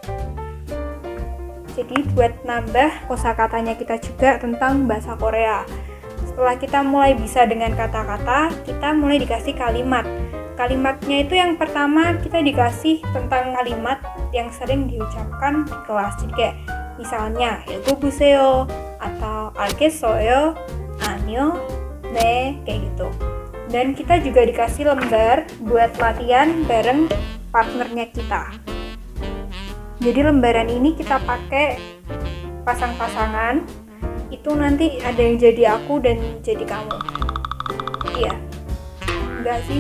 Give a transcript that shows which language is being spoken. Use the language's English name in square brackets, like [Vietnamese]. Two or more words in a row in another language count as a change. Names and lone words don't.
[Indonesian] Jadi buat nambah kosakatanya kita juga tentang bahasa Korea. Setelah kita mulai bisa dengan kata-kata, kita mulai dikasih kalimat. Kalimatnya itu yang pertama kita dikasih tentang kalimat yang sering diucapkan di kelas. Jadi kayak misalnya 읽어보세요 atau [Korean] 알겠어요, 아니요, 네, [Indonesian] kayak gitu. Dan kita juga dikasih lembar buat latihan bareng partnernya kita. Jadi lembaran ini kita pakai pasang-pasangan. Itu nanti ada yang jadi aku dan jadi kamu. Iya. Enggak sih.